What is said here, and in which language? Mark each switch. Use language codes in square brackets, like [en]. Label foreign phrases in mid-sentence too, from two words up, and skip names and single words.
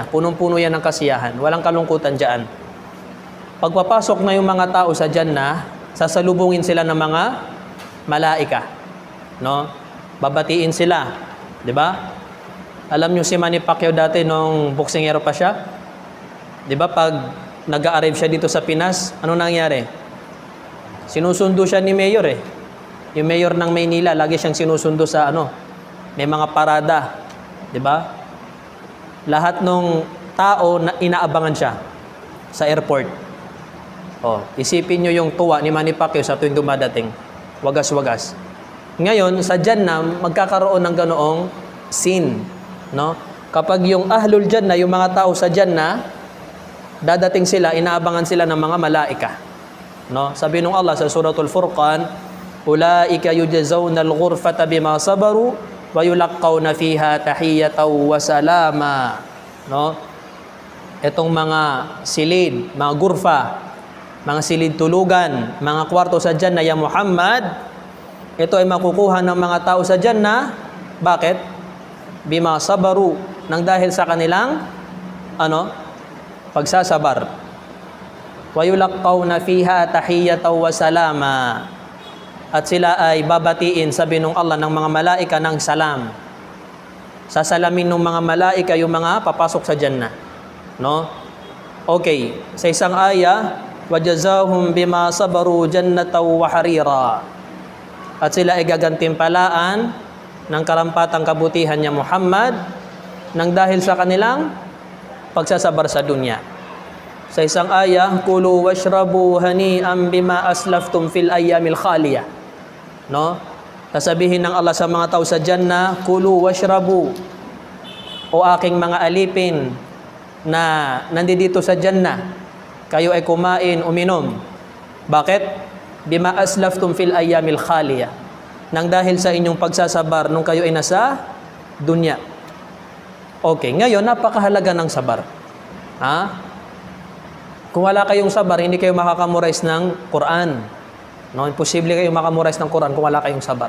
[tl] Punong-puno yan ng kasiyahan. Walang kalungkutan dyan. Pagpapasok na yung mga tao sa Jannah, sasalubungin sila ng mga malaika. No? Babatiin sila. 'Di ba? Alam niyo si Manny Pacquiao dati nung boksingero pa siya? 'Di ba pag nag-a-arrive siya dito sa Pinas, ano nangyari? Sinusundo siya ni Mayor eh. Yung Mayor ng Maynila, lagi siyang sinusundo sa may mga parada, 'di ba? Lahat ng tao na inaabangan siya sa airport. Oh, isipin niyo yung tuwa ni Manny Pacquiao sa tuwing dumadating. Wagas-wagas. Ngayon, sa Jannah, magkakaroon ng ganoong scene. No? Kapag yung [ar] أهل الجنة, [tl] yung mga tao sa Jannah, dadating sila, inaabangan sila ng mga malaika. No? Sabi nung Allah sa suratul Furqan, [ar] أولئك يجزون الغرفة بما صبروا ويلقون فيها تحية وسلاما. [tl] No? Etong mga silid, mga gurfa, mga silid tulugan, mga kwarto sa Jannah, ya Muhammad, ito ay makukuha ng mga tao sa Jannah. Bakit? [ar] بما صبروا, [tl] nang dahil sa kanilang pagsasabar. [ar] ويلقون فيها تحية وسلاما. [tl] At sila ay babatiin, sabi nung Allah, ng mga malaika ng salam. Sasalamin ng mga malaika yung mga papasok sa Jannah. No? Okay, sa isang aya, [ar] وجزاهم بما صبروا جنة وحريرا. [tl] At sila ay gagantimpalaan ng karampatang kabutihan niya Muhammad nang dahil sa kanilang pagsasabar sa dunya. Sa isang aya, [ar] كلوا واشربوا هنيئا بما أسلفتم في الأيام الخالية. [tl] No? Sasabihin ng Allah sa mga tao sa Jannah, [ar] كلوا واشربوا, [tl] o aking mga alipin, na nandito sa Jannah, kayo ay kumain, uminom. Bakit? [ar] بما أسلفتم في الأيام الخالية. [tl] Nang dahil sa inyong pagsasabar nung kayo ay nasa dunya. Okay, ngayon napakahalaga ng sabar. Ha? Kung wala kayong sabar, hindi kayo makakamorize ng Quran. No, imposible kayong makamorize ng Quran kung wala kayong sabar.